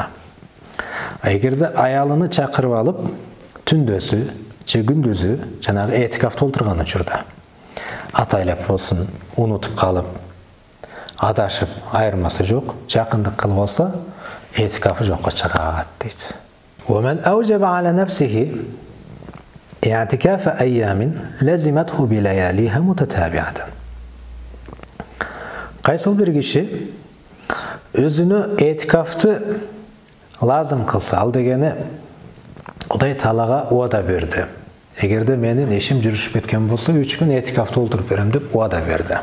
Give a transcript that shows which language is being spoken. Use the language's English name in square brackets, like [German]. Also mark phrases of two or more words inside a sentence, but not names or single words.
[Kyrgyz] Эгерде аялыны чакырып алып, түндөсү же күндүзү жанагы этикафта олтурган учурда атайлап болсун, унутуп калып, адашып, айырмасы жок, жакындык кылып алса, этикафы жокко чыгат дейт. [Arabic] ومن أوجب على نفسه اعتكاف أيام لزمته بلياليها متتابعة. [Kyrgyz] Кайсыл бир киши өзүнө этикафты лазым кылса, ал дегени Кудай Таалага уада берди. Эгерде менин ишим жүрүшүп кеткен болсо, 3 күн этикафта олтуруп берем деп уада берди.